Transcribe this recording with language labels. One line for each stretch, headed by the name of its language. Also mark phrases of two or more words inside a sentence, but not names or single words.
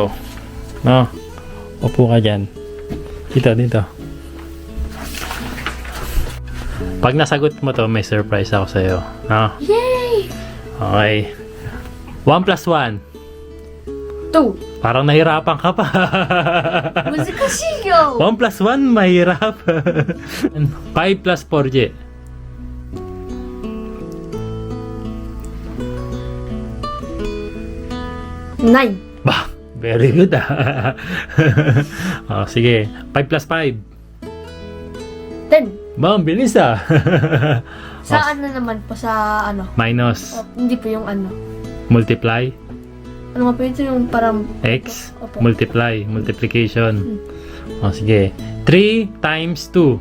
Filipino: No? Upo ka dyan. Dito. Pag nasagot mo to, may surprise ako sa'yo. No? Yay! Okay. 1 plus 1. 2. Parang nahirapan ka pa.
Japanese: 難しいよ。
Filipino: 1 plus 1, mahirap. 5 plus 4, J. 9. Bah,
English: very good
Filipino: oh, sige. 5 plus 5. 10. Ba, ang bilis Sa ano naman po, sa Minus. hindi po yung Multiply. Ano nga po ito yung parang X. Opo.
English: Multiply. Multiplication.
Filipino: Oh, sige. 3 times 2.